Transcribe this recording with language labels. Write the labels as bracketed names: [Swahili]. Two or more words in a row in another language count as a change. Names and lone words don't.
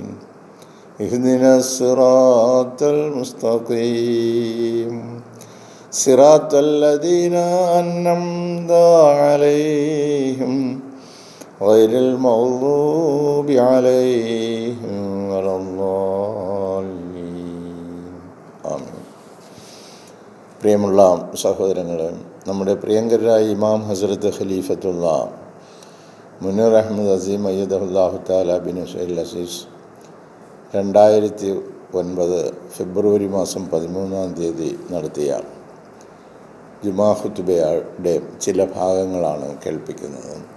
[Arabic] اهدنا الصراط المستقيم صراط الذين أنعمت عليهم غير المغضوب عليهم ولا الضالين. [Malayalam] ആമീൻ. പ്രിയമുള്ള സഹോദരങ്ങളെ, നമ്മുടെ പ്രിയങ്കരായ ഇമാം ഹസ്രത്ത് ഖലീഫത്തുള്ള മുനീർ അഹമ്മദ് അസീം [Arabic] أيده الله تعالى بنصره العزيز [Malayalam] 2009 ഫെബ്രുവരി മാസം 13 നടത്തിയ ജുമാ ഖുതുബയുടെ ചില ഭാഗങ്ങളാണ് കേൾപ്പിക്കുന്നത്.